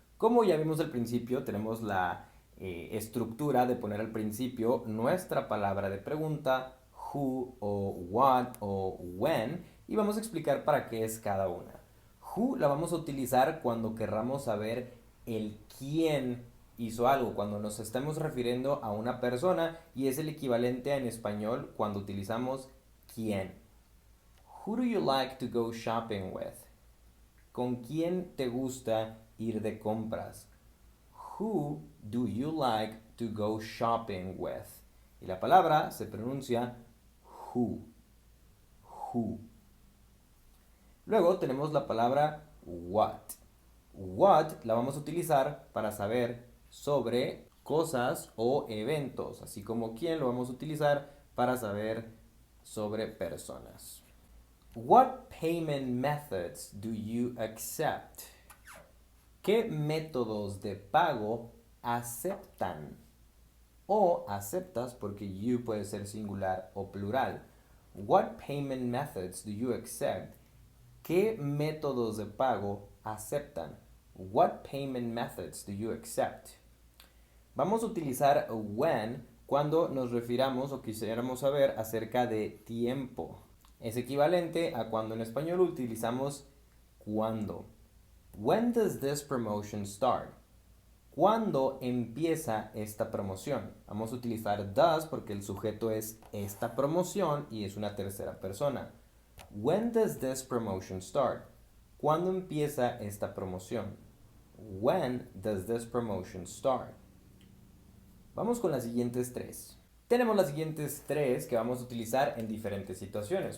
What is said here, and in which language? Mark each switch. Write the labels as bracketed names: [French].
[Spanish] Como ya vimos al principio, tenemos la estructura de poner al principio nuestra palabra de pregunta, who o what o when, y vamos a explicar para qué es cada una. Who la vamos a utilizar cuando querramos saber el quién hizo algo, cuando nos estamos refiriendo a una persona y es el equivalente en español cuando utilizamos quién. [English] Who do you like to go shopping with? [Spanish] ¿Con quién te gusta ir de compras? [English] Who do you like to go shopping with? [Spanish] Y la palabra se pronuncia who. Who. Luego tenemos la palabra what. What la vamos a utilizar para saber sobre cosas o eventos, así como quién lo vamos a utilizar para saber sobre personas. [English] What payment methods do you accept? [Spanish] ¿Qué métodos de pago aceptan? O aceptas porque you puede ser singular o plural. [English] What payment methods do you accept? [Spanish] ¿Qué métodos de pago aceptan? [English] What payment methods do you accept? [Spanish] Vamos a utilizar when cuando nos refiramos o quisiéramos saber acerca de tiempo. Es equivalente a cuando en español utilizamos cuándo. [English] When does this promotion start? [Spanish] ¿Cuándo empieza esta promoción? Vamos a utilizar does porque el sujeto es esta promoción y es una tercera persona. [English] When does this promotion start? [Spanish] ¿Cuándo empieza esta promoción? [English] When does this promotion start? [Spanish] Vamos con las siguientes tres. Tenemos las siguientes tres que vamos a utilizar en diferentes situaciones.